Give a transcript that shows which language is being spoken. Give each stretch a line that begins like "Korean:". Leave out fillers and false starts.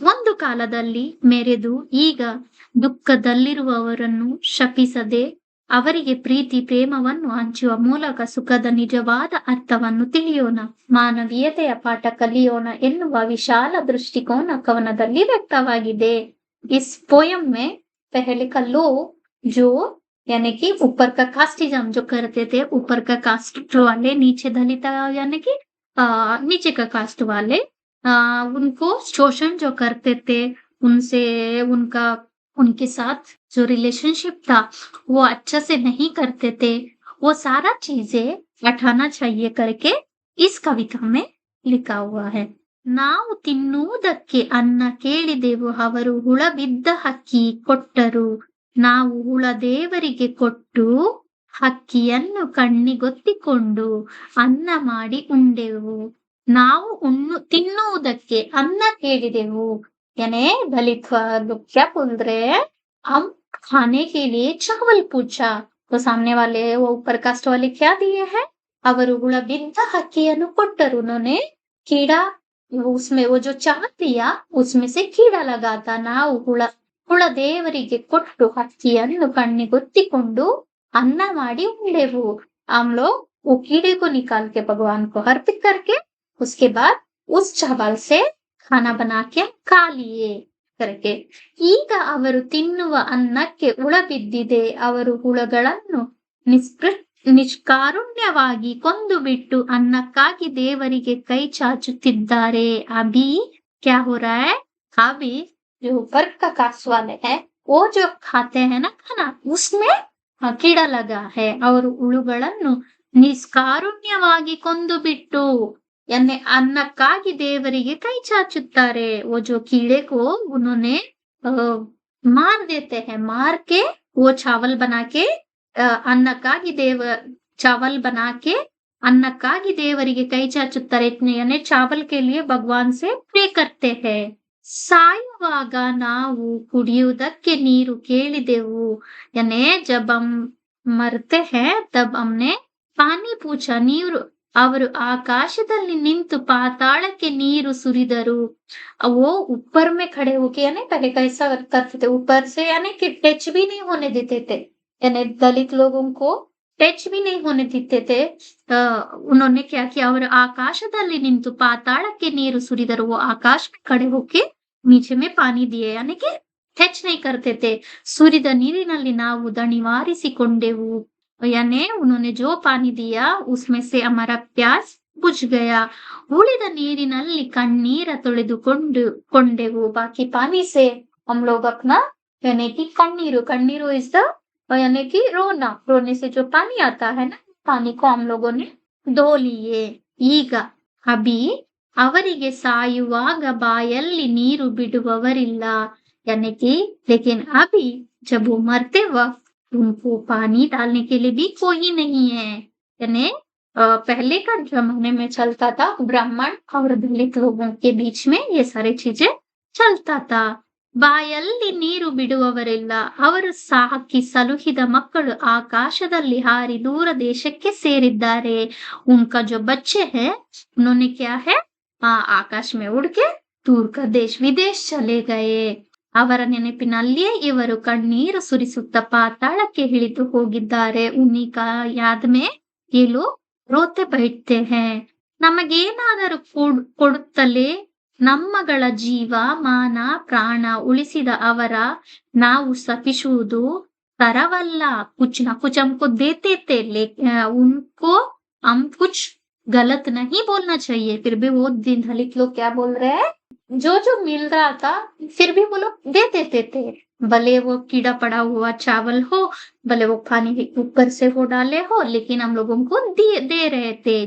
Kannada: ಒಂದು ಕಾಲದಲ್ಲಿ ಮೆರೆದು ಈಗ ದುಃಖದಲ್ಲಿರುವವರನ್ನು ಶಪಿಸದೆ ಅವರಿಗೆ ಪ್ರೀತಿ ಪ್ರೇಮವನ್ನು ಹಂಚುವ ಮೂಲಕ ಸುಖದ ನಿಜವಾದ ಅರ್ಥವನ್ನು ತಿಳಿಯೋಣ, ಮಾನವೀಯತೆಯ ಪಾಠ ಕಲಿಯೋಣ ಎನ್ನುವ ವಿಶಾಲ ದೃಷ್ಟಿಕೋನ ಕವನದಲ್ಲಿ ವ್ಯಕ್ತವಾಗಿದೆ.
Hindi: इस पोयम में पहले का लो जो यानी कि ऊपर का कास्टिज्म जो करते थे, ऊपर का कास्ट वाले नीचे दलित यानी कि नीचे का कास्ट वाले उनको शोषण जो करते थे, उनसे उनके साथ जो रिलेशनशिप था वो अच्छा से नहीं करते थे, वो सारा चीजें हटाना चाहिए करके इस कविता में लिखा हुआ है.
Kannada: ನಾವು ತಿನ್ನುವುದಕ್ಕೆ ಅನ್ನ ಕೇಳಿದೆವು, ಅವರು ಹುಳ ಬಿದ್ದ ಹಕ್ಕಿ ಕೊಟ್ಟರು. ನಾವು ಹುಳ ದೇವರಿಗೆ ಕೊಟ್ಟು ಹಕ್ಕಿಯನ್ನು ಕಣ್ಣಿಗೊತ್ತಿಕೊಂಡು ಅನ್ನ ಮಾಡಿ ಉಂಡೆವು. ನಾವು ತಿನ್ನುವುದಕ್ಕೆ ಅನ್ನ ಕೇಳಿದೆವು
Hindi: यानी दलित लोग क्या बोल रहे हैं, हम खाने के लिए चावल पूछा तो सामने वाले वो ऊपर कास्ट वाले क्या दिए हैं,
Kannada: ಅವರು ಹುಳ ಬಿದ್ದ ಹಕ್ಕಿಯನ್ನು ಕೊಟ್ಟರು.
Hindi: उन्होंने कीड़ा उसमें वो जो चावल दिया उसमें से कीड़ा लगा था.
Kannada: ನಾವು ಹುಳ ದೇವರಿಗೆ ಕೊಟ್ಟು ಹಕ್ಕಿಯನ್ನು ಕಣ್ಣಿಗೊತ್ತಿಕೊಂಡು ಅನ್ನ ಮಾಡಿ ಉಂಡೆವು.
Hindi: हम लोग वो कीड़े को निकाल के भगवान को अर्पित करके उसके बाद उस चावल से खाना बना के खा लिए करके.
Kannada: ಈಗ ಅವರು ತಿನ್ನುವ ಅನ್ನಕ್ಕೆ ಹುಳ ಬಿದ್ದಿದೆ, ಅವರು ಹುಳಗಳನ್ನು ನಿಷ್ಕಾರುಣ್ಯವಾಗಿ ಕೊಂದು ಬಿಟ್ಟು ಅನ್ನಕ್ಕಾಗಿ ದೇವರಿಗೆ ಕೈ ಚಾಚುತ್ತಿದ್ದಾರೆ.
Hindi: अभी क्या हो रहा है, अभी जो ऊपर का कास्ट वाले है वो जो खाते हैं ना खाना उसमें कीड़ा लगा है.
Kannada: ಅವರು ಹುಳುಗಳನ್ನು ನಿಷ್ಕಾರುಣ್ಯವಾಗಿ ಕೊಂದು ಬಿಟ್ಟು यानी ಅನ್ನಕ್ಕಾಗಿ ದೇವರಿಗೆ ಕೈ ಚಾಚುತ್ತಾರೆ.
Hindi: वो जो कीड़े को उन्होंने मार देते हैं, मार के वो चावल बना के ಅನ್ನಕ್ಕಾಗಿ चावल बना के
Kannada: ಅನ್ನಕ್ಕಾಗಿ ದೇವರಿಗೆ ಕೈ ಚಾಚುತ್ತಾರೆ.
Hindi: यानी चावल के लिए भगवान से प्रे करते हैं.
Kannada: ಸಾಯುವಾಗ ನಾವು ಕುಡಿಯುವುದಕ್ಕೆ ನೀರು ಕೇಳಿದೆವು.
Hindi: यानी जब हम मरते हैं तब हमने पानी पूछा.
Kannada: ನೀರು ಅವರು ಆಕಾಶದಲ್ಲಿ ನಿಂತು ಪಾತಾಳಕ್ಕೆ ನೀರು ಸುರಿದರು.
Hindi: वो ऊपर में खड़े होके यानी पहले कैसा करते थे, ऊपर से यानी कि टच भी नहीं होने देते थे, यानी दलित लोगों को टच भी नहीं होने देते थे. उन्होंने क्या किया,
Kannada: ಅವರು ಆಕಾಶದಲ್ಲಿ ನಿಂತು ಪಾತಾಳಕ್ಕೆ ನೀರು ಸುರಿದರು.
Hindi: वो आकाश में खड़े होके नीचे में पानी दिए यानी कि ಟಚ್ नहीं करते थे.
Kannada: ಸುರಿದ ನೀರಿನಲ್ಲಿ ನಾವು ದಣಿವಾರಿಸಿಕೊಂಡೆವು.
Hindi: यानी उन्होंने जो पानी दिया उसमें से हमारा प्यास बुझ गया.
Kannada: ಉಳಿದ ನೀರಿನಲ್ಲಿ ಕಣ್ಣೀರ ತೊಳೆದುಕೊಂಡೆವು.
Hindi: बाकी पानी से हम लोग अपना यानी कि कಣ್ಣೀರು इज द यानी कि रोने से जो पानी आता है ना, पानी को हम लोगों ने धो लिए.
Kannada: ಈಗ ಅಭಿ ಅವರಿಗೆ ಸಾಯುವಾಗ ಬಾಯಲ್ಲಿ ನೀರು ಬಿಡುವವರಿಲ್ಲ.
Hindi: यानी कि लेकिन अभी जब वो मरते वक्त उनको पानी डालने के लिए भी कोई नहीं है. यानी पहले का जमाने में चलता था, ब्राह्मण और दलित लोगों के बीच में ये सारी चीजें चलता था.
Kannada: ಬಾಯಲ್ಲಿ ನೀರು ಬಿಡುವವರಿಲ್ಲ, ಅವರು ಸಾಕಿ ಸಲುಹಿದ ಮಕ್ಕಳು ಆಕಾಶದಲ್ಲಿ ಹಾರಿ ದೂರ ದೇಶಕ್ಕೆ ಸೇರಿದ್ದಾರೆ.
Hindi: उनका जो बच्चे हैं उन्होंने क्या है, आकाश में उड़ के दूर का देश विदेश चले गए.
Kannada: ಅವರ ನೆನಪಿನಲ್ಲಿಯೇ ಇವರು ಕಣ್ಣೀರು ಸುರಿಸುತ್ತ ಪಾತಾಳಕ್ಕೆ ಇಳಿದು ಹೋಗಿದ್ದಾರೆ.
Hindi: उन्हीं का याद में ये लोग रोते बैठते हैं.
Kannada: ನಮಗೇನಾದರೂ ಕೊಡುತ್ತಲೇ ನಮ್ಮಗಳ ಜೀವ ಮಾನ ಪ್ರಾಣ ಉಳಿಸಿದ ಅವರ ನಾವು ಶಪಿಸುವುದು ತರವಲ್ಲ.
Hindi: कुछ ना कुछ हमको देते थे उनको हम कुछ गलत नहीं बोलना चाहिए। फिर भी वो दिन दलित लोग क्या बोल रहे हैं, जो मिल रहा था फिर भी वो लोग दे देते थे। भले वो कीड़ा पड़ा हुआ चावल हो, भले वो पानी के ऊपर से वो डाले हो, लेकिन हम लोगों को दे रहे थे।